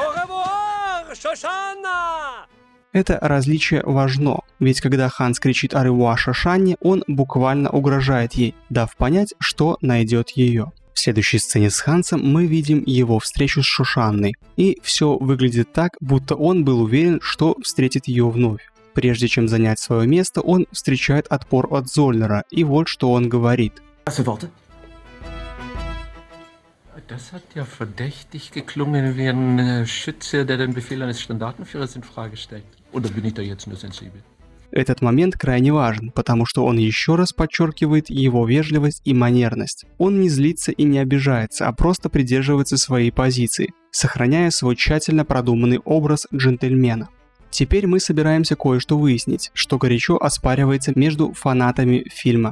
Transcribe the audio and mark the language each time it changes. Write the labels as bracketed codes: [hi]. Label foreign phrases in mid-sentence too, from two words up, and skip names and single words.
[ru] Это различие важно, ведь когда Ханс кричит [fr] «au revoir [ru] Шошанне», он буквально угрожает ей, дав понять, что найдет ее. В следующей сцене с Хансом мы видим его встречу с Шошанной, и все выглядит так, будто он был уверен, что встретит ее вновь. Прежде чем занять свое место, он встречает отпор от Зольнера, и вот что он говорит. [de] Das hat ja verdächtig geklungen wie ein Schütze, der den Befehl eines Standartenführers in Frage stellt. Oder bin ich da jetzt nur sensibel? [ru] Этот момент крайне важен, потому что он еще раз подчеркивает его вежливость и манерность. Он не злится и не обижается, а просто придерживается своей позиции, сохраняя свой тщательно продуманный образ джентльмена. Теперь мы собираемся кое-что выяснить, что горячо оспаривается между фанатами фильма.